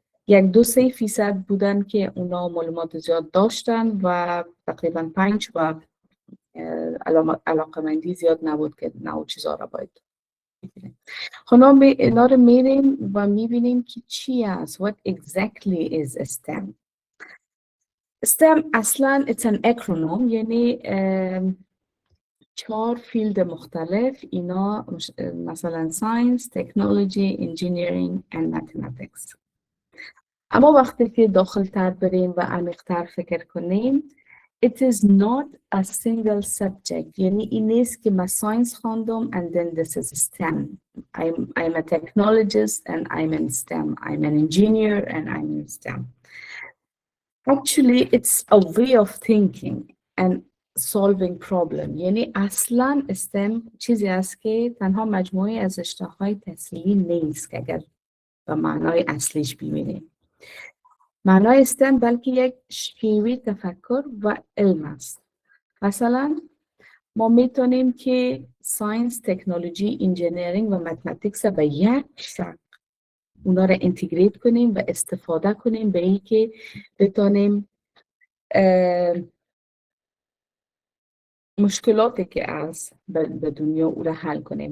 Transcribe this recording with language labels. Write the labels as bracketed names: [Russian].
[Persian] 1-2-3% بودن که اونا معلومات زیاد داشتن و تقریبا 5 و علاقمندی زیاد نبود که نوع چیزا را باید ببینیم. خب اینا رو میریم و میبینیم که چی است. [English] What exactly is STEM? [Persian] STEM اصلا [English] it's an acronym، [Persian] یعنی 4 فیلد مختلف. اینا مثلا [English] Science, Technology, Engineering and Mathematics. [Persian] اما وقتی که داخل تر بریم و عمیق تر فکر کنیم [English] it is not a single subject. [Persian] یعنی این نیست که من ساینس خواندم [English] and then this is STEM. I'm a technologist and I'm in STEM. I'm an engineer and I'm in STEM. Actually it's a way of thinking and solving problem. [Persian] یعنی اصلا STEM چیزی است که تنها مجموعه از اشتهای تحصیلی نیست که اگر به معنای اصلیش ببینیم. معنای STEM بلکه یک شیوه تفکر و علم است. مثلا ما میتونیم که ساینس، تکنولوژی، انجینیرینگ و متمتیکس به یک شکل اونا را انتگریت کنیم و استفاده کنیم به این که بتونیم مشکلاتی که از به دنیا او را حل کنیم.